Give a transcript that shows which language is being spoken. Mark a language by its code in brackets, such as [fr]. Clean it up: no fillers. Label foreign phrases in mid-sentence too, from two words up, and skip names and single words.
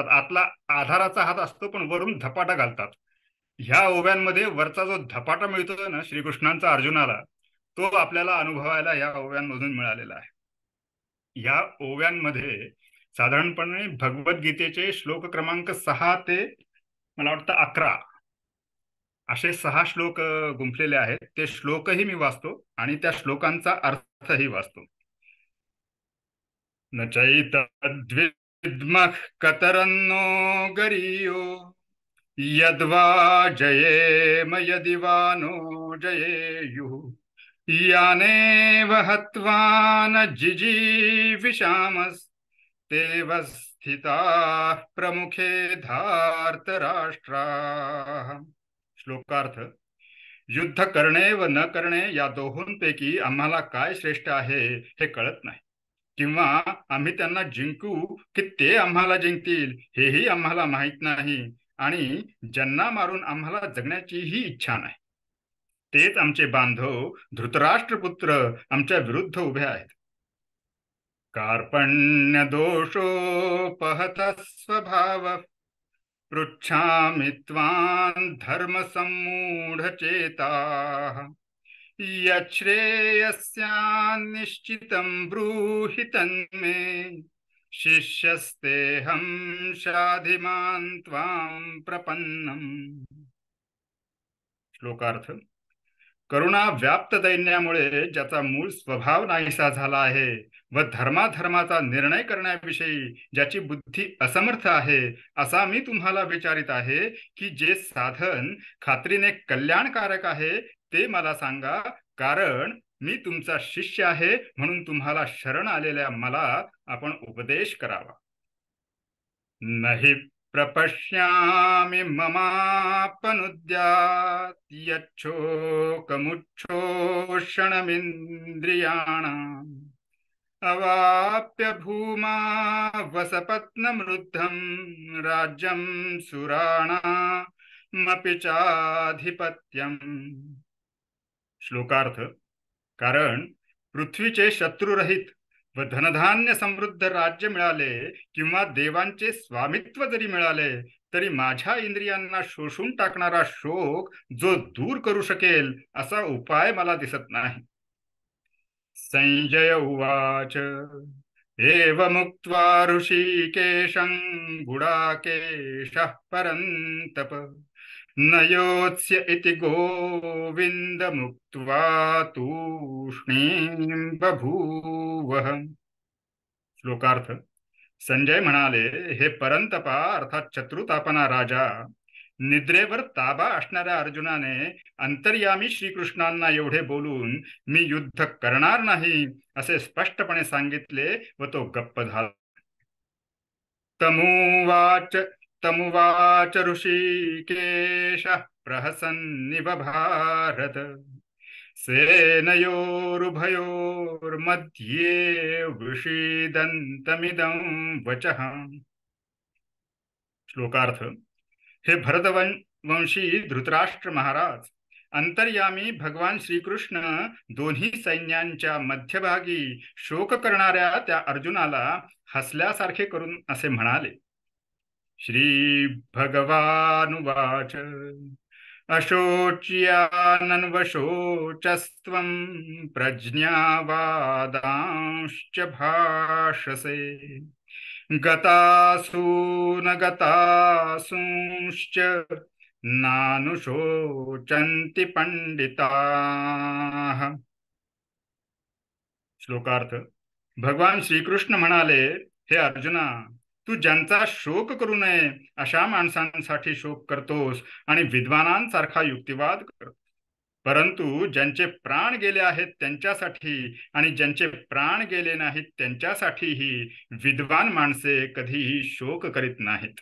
[mr] आतला आधाराचा हात असतो पण वरून धपाटा घालतात. ह्या ओव्यांमध्ये वरचा जो धपाटा मिळतो ना श्रीकृष्णांचा अर्जुनाला, तो आपल्याला अनुभवायला या ओव्यांमधून मिळालेला आहे. या ओव्यांमध्ये साधारणपणे भगवद्गीतेचे श्लोक क्रमांक 6 ते मला वाटतं 11 असे 6 श्लोक गुंफलेले आहेत. ते श्लोकही मी वाचतो आणि त्या श्लोकांचा अर्थही वाचतो. [sa] न चैतद्विद्मः कतरन्नो गरीयो यद्वा जयेम यदि वा नो जयेयुः यानेव हत्वा न जिजीविषामस्तेव स्थिताः प्रमुखे धार्तराष्ट्राः. [mr] श्लोकार्थ: युद्ध करणे व न करणे या दोहोंपैकी आम्हाला काय श्रेष्ठ आहे हे कळत नाही, किंवा आम्ही त्यांना जिंकू की ते आम्हाला जिंकतील हेही आम्हाला माहित नाही, आणि ज्यांना मारून आम्हाला जगण्याचीही इच्छा नाही. तेच आमचे बांधव धृतराष्ट्रपुत्र आमच्या विरुद्ध उभे आहेत. [sa] कार्पण्य दोषोपहत स्वभाव पृच्छामि त्वां धर्म सम्मूढचेताः यच्छ्रेयस्यान्निश्चितं ब्रूहि तन्मे शिष्यस्तेऽहं शाधिमान् त्वां प्रपन्नम्. [mr] श्लोकार्थ: करुणा व्याप्त दैन्यामुळे ज्याचा मूळ स्वभाव नाहीसा झाला आहे व धर्माधर्माचा निर्णय करण्याविषयी ज्याची बुद्धी असमर्थ आहे, असा मी तुम्हाला विचारित आहे की जे साधन खात्रीने कल्याणकारक आहे ते मला सांगा, कारण मी तुमचा शिष्य आहे म्हणून तुम्हाला शरण आलेल्या मला आपण उपदेश करावा. [sa] नहि प्रपश्यामि ममापनुद्यात् यच्छोकमुच्छोषणमिन्द्रियाणाम् अवाप्य भूमा वसपत्नमृद्धं राज्यं सुराणामपि चाधिपत्यम्. [mr] श्लोकार्थ: कारण पृथ्वीचे शत्रुरहित व धनधान्य समृद्ध राज्य मिळाले किंवा देवांचे स्वामित्व जरी मिळाले तरी माझ्या इंद्रियांना शोषून टाकणारा शोक जो दूर करू शकेल असा उपाय मला दिसत नाही. [sa] संजय उवाच एवमुक्त्वा ऋषिकेशं गुडाकेशः परन्तप न योत्स्य इति गोविन्दमुक्त्वा तूष्णीं बभूवः. [mr] श्लोकार्थ: संजय म्हणाले, हे परंतपा अर्थात शत्रुतापना राजा, निद्रेवर ताबा असणाऱ्या अर्जुनाने अंतर्यामी श्रीकृष्णांना एवढे बोलून मी युद्ध करणार नाही असे स्पष्टपणे सांगितले व तो गप्प झाला. [sa] तमुवाच ऋषिकेशः प्रहसन्निव भारत सेनयोरुभयोर्मध्ये विषीदन्तमिदं वचः. [mr] श्लोकार्थ: हे भरतवंशी धृतराष्ट्र महाराज, अंतर्यामी भगवान श्रीकृष्ण दोन्ही सैन्यांच्या मध्यभागी शोक करणाऱ्या त्या अर्जुनाला हसल्यासारखे करून असे म्हणाले. [sa] श्री भगवानुवाच अशोच्यानन्वशोचस्त्वं प्रज्ञावादांश्च भाषसे गतासून गतासूंश्च नानुशोचन्ति पंडिताः. [mr] श्लोकार्थ: भगवान श्रीकृष्ण म्हणाले, हे अर्जुना, तू ज्यांचा शोक करू नये अशा माणसांसाठी शोक करतोस आणि विद्वानांसारखा युक्तिवाद करतोस. परंतु ज्यांचे प्राण गेले आहेत त्यांच्यासाठी आणि ज्यांचे प्राण गेले नाहीत त्यांच्यासाठीही विद्वान माणसे कधीही शोक करीत नाहीत.